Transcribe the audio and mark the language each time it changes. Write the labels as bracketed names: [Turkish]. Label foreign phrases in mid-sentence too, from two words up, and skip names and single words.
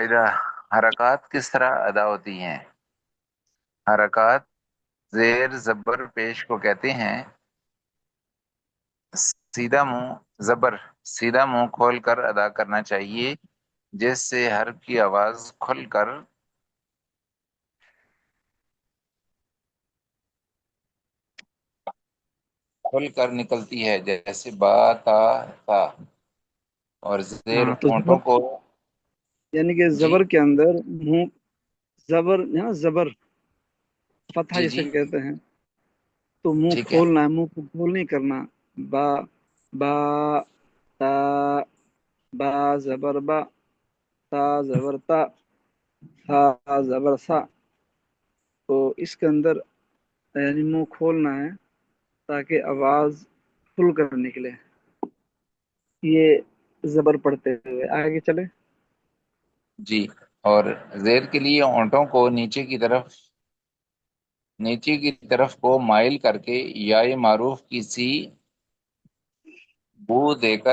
[Urdu] فائدہ حرکات کس طرح ادا ہوتی ہیں؟ حرکات زیر زبر پیش کو کہتے ہیں سیدھا منہ زبر سیدھا منہ کھول کر ادا کرنا چاہیے، جس سے حرف کی آواز کھل کر نکلتی ہے، جیسے با تا تا، اور زیر ہاں، تو زبر ہونٹوں کو یعنی کہ جی زبر کے اندر منہ، زبر ہے نا، زبر فتحہ جی جسے جی کہتے ہیں، تو منہ ٹھیک ہے کھولنا ہے، منہ کو کھول نہیں کرنا. با، با، تا، با زبر با، تا زبر تا، تھا زبر سا. تو اس کے اندر یعنی منہ کھولنا ہے تاکہ آواز کھل کر نکلے. یہ زبر پڑھتے ہوئے آگے چلے. جی. اور زیر کے لیے ہونٹوں کو نیچے کی طرف کو مائل کر کے یا معروف کی سی بو دے کر